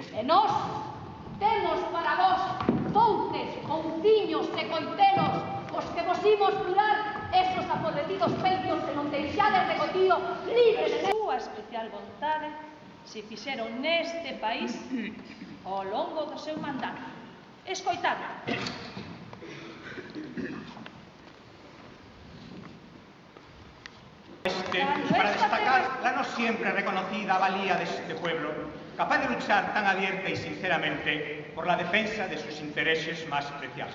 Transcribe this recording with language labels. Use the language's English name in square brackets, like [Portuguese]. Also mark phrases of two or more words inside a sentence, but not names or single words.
[Galician] E nós temos para vos fouces, couciños e coitelos os que vos imos curar esos apodrecidos peitos que non deixades de gotío libres de... Súa especial vontade se fixeron neste país ao longo do seu mandato. Escoitadme. [Spanish] Para destacar la no siempre reconocida valía de este pueblo, capaz de luchar tan abierta y sinceramente por la defensa de sus intereses más preciados.